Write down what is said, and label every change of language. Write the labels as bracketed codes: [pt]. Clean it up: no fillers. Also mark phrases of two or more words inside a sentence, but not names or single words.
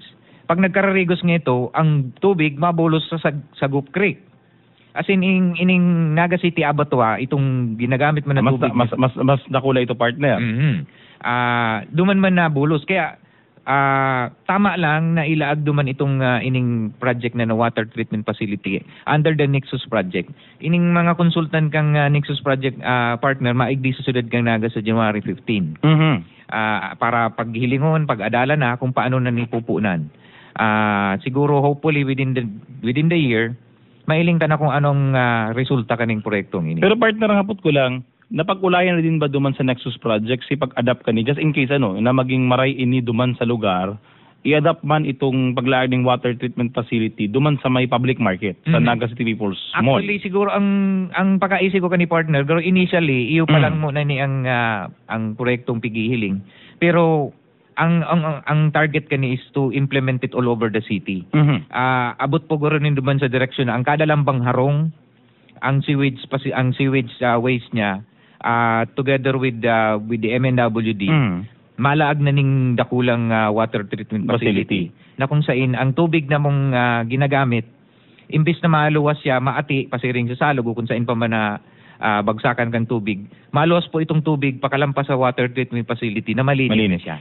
[bik] Pag nagkararigos nga ito, ang tubig mabulos sa Sagup Creek. As in, ining Naga City Abattoir, itong ginagamit man na tubig. Mas nakula ito partner. Duman man nabulos. Kaya tama lang na ilaag duman itong ining project na [en] water treatment facility under the Nexus project. [bik] Ining mga konsultan kang Nexus project partner maigdi sa siyudad kang Naga sa January 15. Para paghilingon, pag-adala na kung paano na nipupunan. Siguro [en] hopefully within the year [bik] mailing ta na kung anong resulta kaning proyektong ini. Pero partner, hapot ko lang, napag-ulayan na din ba duman sa Nexus Project si pag-adapt ka ni, [en] just in case [bik] na maging maray ini duman sa lugar, i-adapt man itong paglaan ng [en] water treatment facility [bik] duman sa may public market, sa Naga City People's Mall. Actually, siguro ang pagkaisip ko kani partner, pero initially, iyo pa lang muna ni ang proyektong pigihiling. Pero ang target kani [en] is to implement it all over the city. [bik] Abot po guro nin duman sa direksyon na ang kada lambang harong ang [en] sewage waste [bik] niya [en] together with the MNWD [bik] malaag na ning dakulang [en] water treatment facility [bik] na kung saan ang tubig na mong ginagamit imbis na maluwas siya maati pasiring sa salog kung saan pa man na bagsakan kang tubig, maluwas po itong tubig pakalampas sa [en] water treatment facility [bik] na malinis siya.